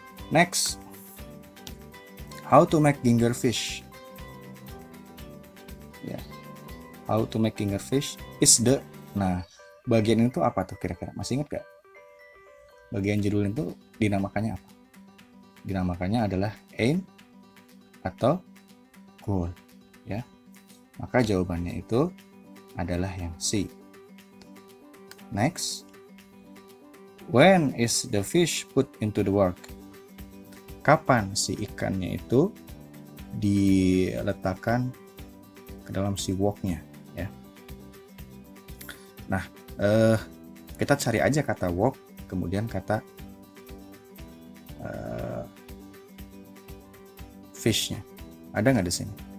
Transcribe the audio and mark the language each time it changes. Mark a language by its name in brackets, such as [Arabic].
[English] Next, how to make ginger fish. Ya, how to make ginger fish is the. [Indonesian] Nah, bagian itu apa tuh kira-kira? Masih ingat gak? Bagian judul itu dinamakannya apa? Dinamakannya adalah aim atau goal, ya. Maka jawabannya itu adalah yang C. [English] Next, when is the fish put into the wok? [Indonesian] Kapan si ikannya itu diletakkan ke dalam si woknya ya. Nah, kita cari aja kata wok, kemudian kata fishnya. Ada nggak di sini?